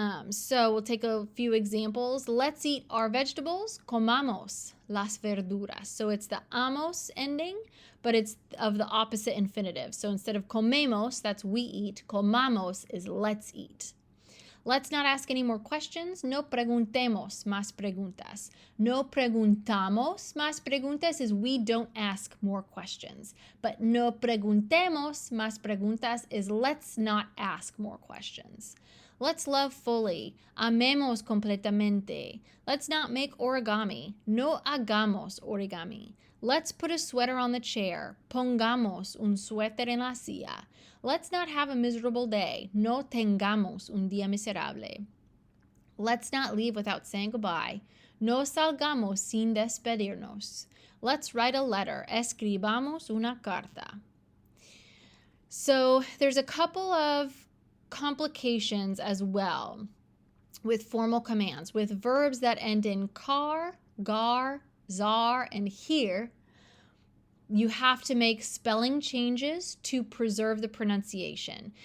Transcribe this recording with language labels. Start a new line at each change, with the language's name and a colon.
English: So we'll take a few examples. Let's eat our vegetables.
Spanish: Comamos las verduras.
English: So it's the amos ending, but it's of the opposite infinitive. So instead of comemos, that's we eat, comamos is let's eat. Let's not ask any more questions.
Spanish: No preguntemos más preguntas. No preguntamos más preguntas
English: is we don't ask more questions. But
Spanish: no preguntemos más preguntas
English: is let's not ask more questions. Let's love fully.
Spanish: Amemos completamente.
English: Let's not make origami.
Spanish: No hagamos origami.
English: Let's put a sweater on the chair.
Spanish: Pongamos un suéter en la silla.
English: Let's not have a miserable day.
Spanish: No tengamos un día miserable.
English: Let's not leave without saying goodbye.
Spanish: No salgamos sin despedirnos.
English: Let's write a letter.
Spanish: Escribamos una carta.
English: So there's a couple of complications as well with formal commands. With verbs that end in car, gar, zar, and here, you have to make spelling changes to preserve the pronunciation.